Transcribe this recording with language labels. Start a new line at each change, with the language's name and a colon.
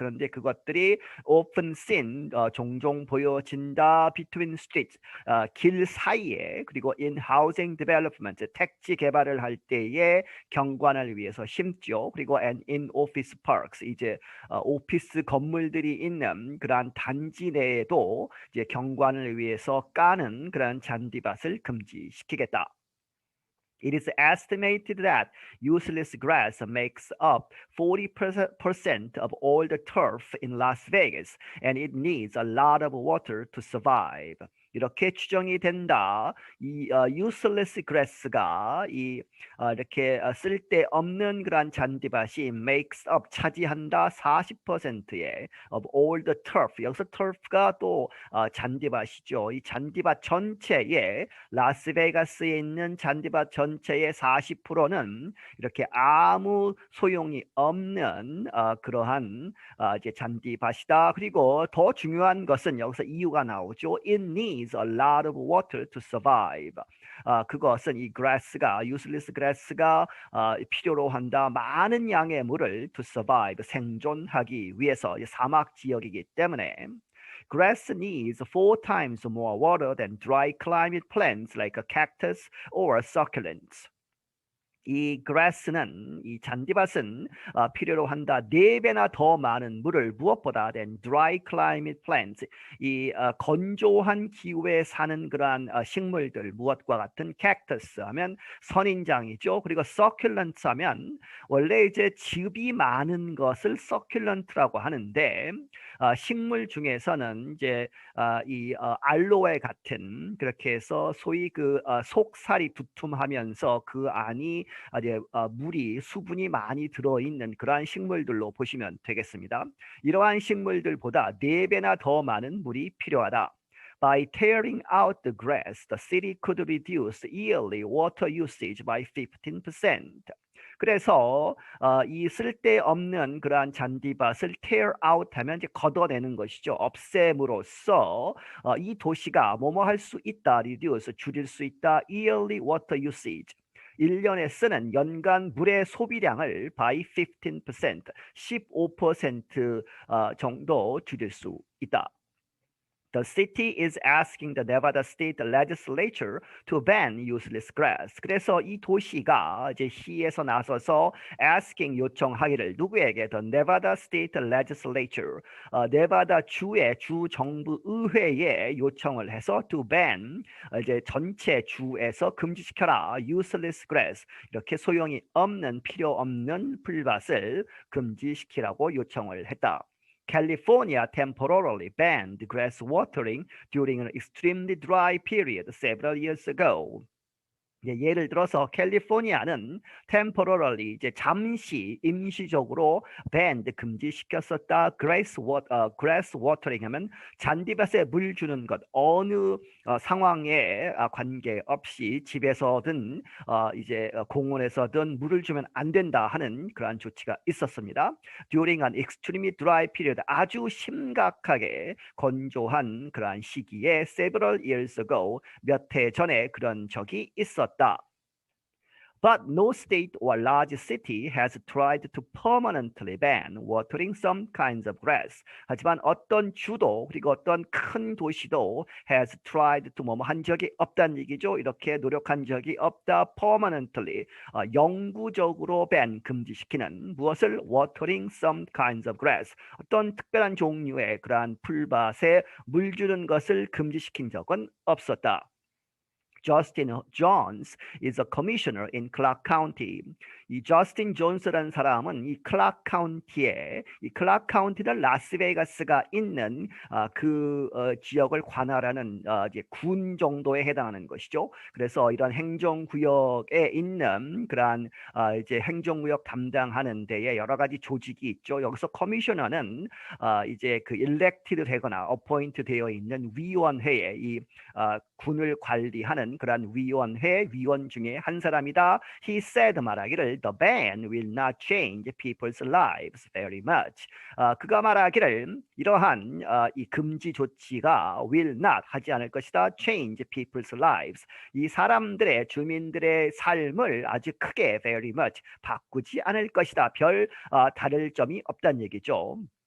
Korean: 그런데 그것들이
English: often seen
Korean: 종종 보여진다
English: between streets
Korean: 길 사이에 그리고
English: in housing development
Korean: 택지 개발을 할 때에 경관을 위해서 심죠. 그리고
English: and in office parks
Korean: 이제 오피스 건물들이 있는 그러한 단지 내에도 이제 경관을 위해서 까는 그런 잔디밭을 금지시키겠다.
English: It is estimated that useless grass makes up 40% of all the turf in Las Vegas, and it needs a lot of water to survive.
Korean: 이렇게 추정이 된다. 이
English: useless grass
Korean: 가 이 이렇게 쓸데없는 그런 잔디밭이
English: makes up
Korean: 차지한다 40%의
English: of all the turf.
Korean: 여기서 turf가 또 잔디밭이죠. 이 잔디밭 전체에 라스베가스에 있는 잔디밭 전체의 40%는 이렇게 아무 소용이 없는 그러한 이제 잔디밭이다. 그리고 더 중요한 것은 여기서 이유가 나오죠.
English: It needs a lot of water to survive.
Korean: 그것은 이 grass가
English: useless grass
Korean: 가 필요로 한다. 많은 양의 물을 to survive 생존하기 위해서 사막 지역이기 때문에.
English: Grass needs 4 times more water than dry climate plants like a cactus or succulents.
Korean: 이 grass는 이 잔디밭은 필요로 한다 4배나 더 많은 물을 무엇보다
English: than dry climate plants
Korean: 이 건조한 기후에 사는 그러한 식물들 무엇과 같은 cactus 하면 선인장이죠. 그리고 succulent 하면 원래 이제 즙이 많은 것을 succulent라고 하는데 식물 중에서는 이제 이 알로에 같은 그렇게 해서 소위 그 속살이 두툼하면서 그 안이 이제 물이 수분이 많이 들어있는 그러한 식물들로 보시면 되겠습니다. 이러한 식물들보다 4배나 더 많은 물이 필요하다.
English: By tearing out the grass, the city could reduce yearly water usage by 15%.
Korean: 그래서 이 쓸데없는 그러한 잔디밭을
English: tear out
Korean: 하면 이제 걷어내는 것이죠. 없앰으로써 이 도시가 뭐뭐 할 수 있다, reduce 줄일 수 있다,
English: yearly water usage.
Korean: 1년에 쓰는 연간 물의 소비량을 by 15%, 15% 정도 줄일 수 있다.
English: The city is asking the Nevada State Legislature to ban useless grass.
Korean: 그래서 이 도시가 이제 시에서 나서서 asking 요청하기를 누구에게? The Nevada State Legislature, 네바다 주의 주 정부 의회에 요청을 해서
English: to ban
Korean: 이제 전체 주에서 금지시켜라
English: useless grass
Korean: 이렇게 소용이 없는 필요 없는 풀밭을 금지시키라고 요청을 했다.
English: California temporarily banned grass watering during an extremely dry period several years ago.
Korean: 예를 들어서 캘리포니아는 temporarily 이제 잠시 임시적으로 banned 금지시켰었다.
English: grass watering
Korean: 하면 잔디밭에 물 주는 것 어느 상황에 관계없이 집에서든 이제 공원에서든 물을 주면 안 된다 하는 그러한 조치가 있었습니다.
English: During an extremely dry period
Korean: 아주 심각하게 건조한 그러한 시기에
English: several years ago
Korean: 몇 해 전에 그런 적이 있었다.
English: But no state or large city has tried to permanently ban watering some kinds of grass.
Korean: 하지만 어떤 주도 그리고 어떤 큰 도시도
English: has tried to
Korean: 뭐뭐 한 적이 없다는 얘기죠. 이렇게 노력한 적이 없다. permanently 영구적으로 ban 금지시키는 무엇을
English: watering some kinds of grass
Korean: 어떤 특별한 종류의 그러한 풀밭에 물 주는 것을 금지시킨 적은 없었다.
English: Justin Jones is a commissioner in Clark County.
Korean: 이 저스틴 존스라는 사람은 이 클락 카운티에 이 클락 카운티는 라스베가스가 있는 그 지역을 관할하는 이제 군 정도에 해당하는 것이죠. 그래서 이런 행정구역에 있는 그러한 이제 행정구역 담당하는 데에 여러 가지 조직이 있죠. 여기서 커미셔너는 이제 그 elected 되거나 appoint 되어 있는 위원회에 이 군을 관리하는 그러한 위원회 위원 중에 한 사람이다.
English: He said
Korean: 말하기를
English: The ban will not change people's lives very much.
Korean: 그가 말하기를 이러한 이 금지 조치가
English: will not
Korean: 하지 않을 것이다.
English: Change people's lives.
Korean: 이 사람들의 주민들의 삶을 아주 크게
English: very much
Korean: 바꾸지 않을 것이다. 별 다를 점이 없다는 얘기죠.